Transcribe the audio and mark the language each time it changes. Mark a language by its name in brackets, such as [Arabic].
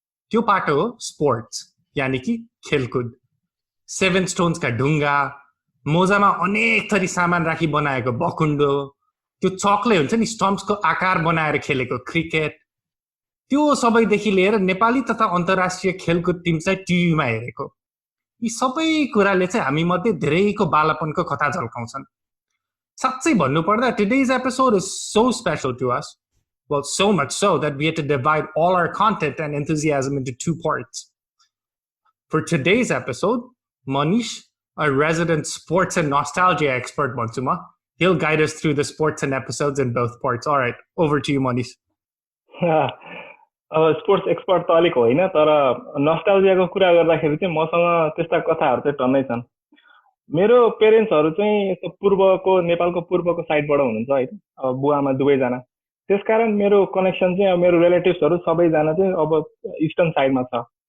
[Nepali] त्यो पाटो हो स्पोर्ट्स, यानि कि खेलकुद। 7 स्टोन्सका ढुङ्गा, मोजामा अनेक थरी सामान राखी बनाएको बकुण्डो, त्यो चकले हुन्छ नि स्टम्प्सको आकार बनाएर खेलेको क्रिकेट, त्यो सबैदेखि लिएर नेपाली तथा अन्तर्राष्ट्रिय खेलकुद टिम चाहिँ टिभीमा हेरेको, यी सबै कुराले चाहिँ हामी मध्ये धेरैको बालापनको कथा झल्काउँछन्। साँच्चै भन्नुपर्दा [English] today's episode is so special to us. Well, so much so that we had to divide all our content and enthusiasm into 2 parts. For today's episode, Manish, a resident sports and nostalgia expert, he'll guide us through the sports and episodes in both parts. All right, over to you, Manish. [Nepali] अब sports expert त अलिक होइन, तर नस्टाल्जियाको कुरा गर्दाखेरि चाहिँ मसँग त्यस्ता कथाहरू चाहिँ टन्नै छन्। मेरो पेरेन्ट्सहरू चाहिँ यस्तो पूर्वको नेपालको पूर्वको साइडबाट हुनुहुन्छ होइन, अब बुवामा दुवैजना। त्यसकारण मेरो कनेक्सन चाहिँ अब मेरो रिलेटिभ्सहरू सबैजना चाहिँ अब इस्टर्न साइडमा छ।